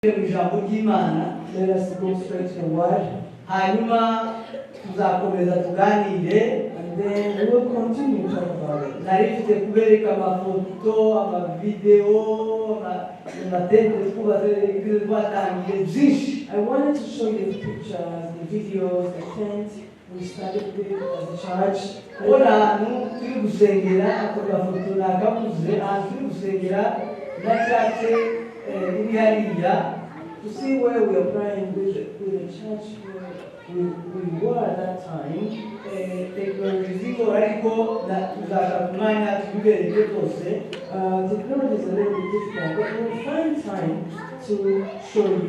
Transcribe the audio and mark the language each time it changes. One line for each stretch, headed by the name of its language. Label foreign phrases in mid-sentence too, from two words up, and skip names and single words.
English: Let us go straight to the word.
Kinyarwanda: Hanyuma tuzakomeza tuganire,
English: and then we will continue to talk about it.
Kinyarwanda: Narifite kubereka amafoto, amavideo, amatente twatangiye byinshi.
English: I wanted to show you the pictures, the videos, the tent we started with as a church.
Kinyarwanda: Ora turi gusengera akafoto nakavuze, turi gusengera na
English: church to see where we are praying with the church where we were at that time. Technology is a little bit difficult, but we'll find time to show you.